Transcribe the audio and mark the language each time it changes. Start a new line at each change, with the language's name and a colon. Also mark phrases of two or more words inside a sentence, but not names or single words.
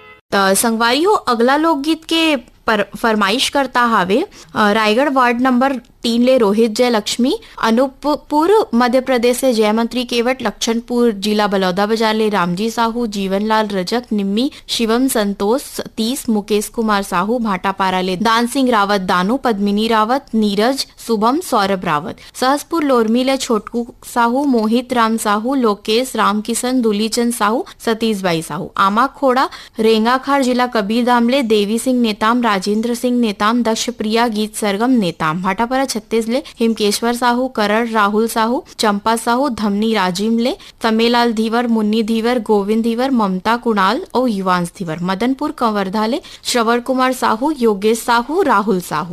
Chhattisgarhi: त संगवारी हो अगला लोकगीत के फरमाइश करता हावे रायगढ़ वार्ड नंबर 3 ले रोहित जय लक्ष्मी, अनूपपुर मध्य प्रदेश से जयमंत्री केवट, लक्षणपुर जिला बलौदा बाजार ले रामजी साहू, जीवनलाल रजक, निम्मी शिवम संतोष सतीश, मुकेश कुमार साहू, भाटापारा ले दान सिंह रावत दानू, पद्मिनी रावत, नीरज शुभम, सौरभ रावत, सहसपुर लोरमी ले छोटकू साहू, मोहित राम साहू, लोकेश रामकिशन, दुलीचंद साहू, सतीश बाई साहू, आमा खोड़ा रेंगाखार जिला कबीरधाम ले देवी सिंह नेताम, राजेंद्र सिंह नेताम, दक्ष प्रिया गीत सरगम नेताम, भाटापारा छत्तीस ले हिमकेश्वर साहू, करण राहुल साहू, चंपा साहू, धमनी राजीव ले तमेलाल धीवर, मुन्नी धीवर, गोविंद धीवर, ममता कुणाल और युवांश धीवर, मदनपुर कंवरधा ले श्रवण कुमार साहू, योगेश साहू, राहुल साहू।